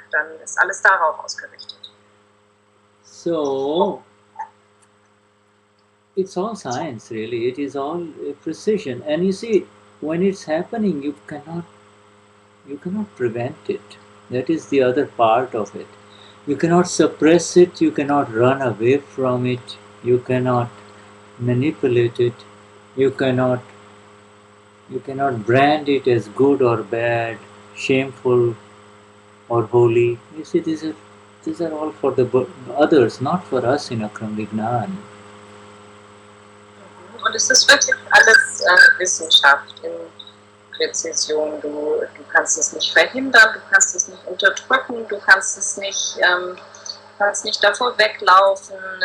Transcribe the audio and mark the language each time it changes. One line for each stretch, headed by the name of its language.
German: Dann ist alles darauf ausgerichtet.
English: So it's all science, really. It is all precision. And you see, when it's happening, you cannot prevent it. That is the other part of it. You cannot suppress it. You cannot run away from it. You cannot manipulate it. You cannot brand it as good or bad, shameful or holy. You see, these are all for the others, not for us in Akram Vignan.
German: Und es ist wirklich alles Wissenschaft in Präzision. Du kannst es nicht verhindern, du kannst es nicht unterdrücken, du kannst es nicht, davor weglaufen.